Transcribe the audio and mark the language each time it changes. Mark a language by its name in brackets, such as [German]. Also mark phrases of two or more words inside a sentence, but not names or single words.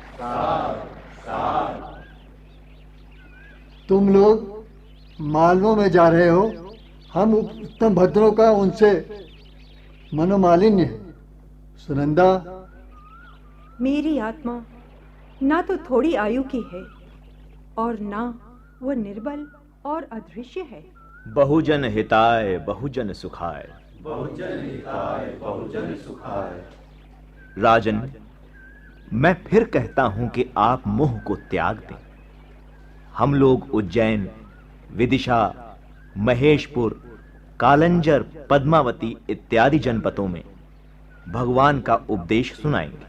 [Hindi] तुम लोग मालवों में जा रहे हो। हम उत्तम भद्रों का उनसे मनोमालिन्य है। सुनंदा, मेरी आत्मा ना तो थोड़ी आयु की है और ना वह निर्बल और अदृश्य है। [Pali] बहुजन हिताय, बहुजन सुखाय। बहुजन हिताय, बहुजन सुखाय। [Hindi] राजन, मैं फिर कहता हूं कि आप मोह को त्याग दें। हम लोग उज्जैन, विदिशा, महेशपुर, कालंजर, पद्मावती इत्यादि जनपदों में भगवान का उपदेश सुनाएंगे।